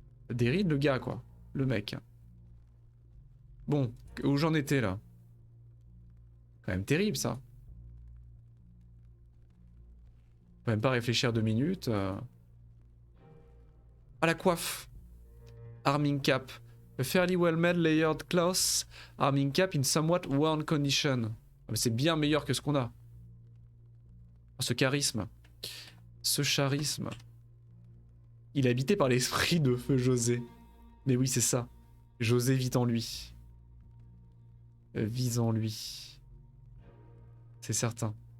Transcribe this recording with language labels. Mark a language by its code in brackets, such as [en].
[fr] Déride le gars, quoi. Le mec. Bon, où j'en étais, là? Quand même terrible, ça. Faut même pas réfléchir 2 minutes. Ah, la coiffe. Arming cap. [en] A fairly well-made layered cloth. Arming cap in somewhat worn condition. [fr] C'est bien meilleur que ce qu'on a. Ce charisme. Ce charisme. Il est habité par l'esprit de feu José. Mais oui, c'est ça. José vit en lui. Vise en lui. C'est certain.